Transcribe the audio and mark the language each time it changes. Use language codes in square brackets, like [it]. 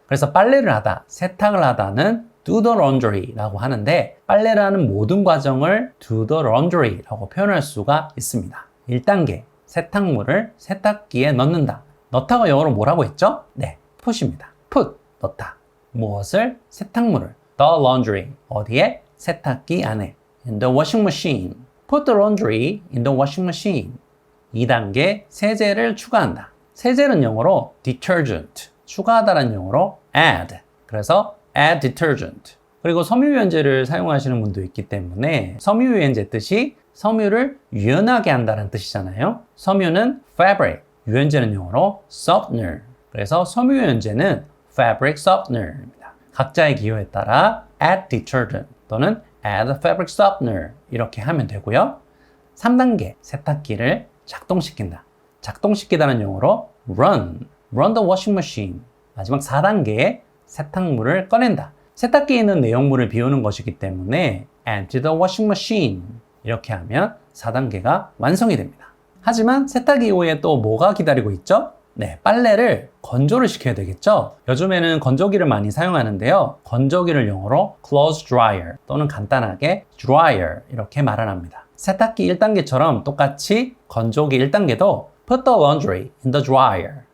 [ko] 그래서 빨래를 하다, 세탁을 하다는 [en] do the laundry [ko] 라고 하는데 빨래를 하는 모든 과정을 do the laundry라고 표현할 수가 있습니다. 1단계, 세탁물을 세탁기에 넣는다. 넣다가 영어로 뭐라고 했죠? 네, put입니다. put, 넣다. 무엇을? 세탁물을. [en] the laundry, [ko] 어디에? 세탁기 안에. [en] in the washing machine. put the laundry in the washing machine. [ko] 2단계, 세제를 추가한다. 세제는 영어로 detergent, 추가하다라는 영어로 add. 그래서 [en] add detergent. [ko] 그리고 섬유유연제를 사용하시는 분도 있기 때문에 섬유유연제 뜻이 섬유를 유연하게 한다는 뜻이잖아요. 섬유는 fabric, 유연제는 영어로 softener. 그래서 섬유유연제는 fabric softener입니다. 각자의 기호에 따라 [en] add detergent [ko] 또는 [en] add fabric softener [ko] 이렇게 하면 되고요. 3단계, 세탁기를 작동시킨다. 작동시키다는 영어로 [en] run the washing machine. [ko] 마지막 4단계에 세탁물을 꺼낸다. 세탁기에 있는 내용물을 비우는 것이기 때문에 [en] empty the washing machine. [ko] 이렇게 하면 4단계가 완성이 됩니다. 하지만 세탁기 이후에 또 뭐가 기다리고 있죠? 네, 빨래를 건조를 시켜야 되겠죠? 요즘에는 건조기를 많이 사용하는데요. 건조기를 영어로 clothes dryer 또는 간단하게 dryer 이렇게 말을 합니다. 세탁기 1단계처럼 똑같이 건조기 1단계도 [en] put the laundry in the dryer.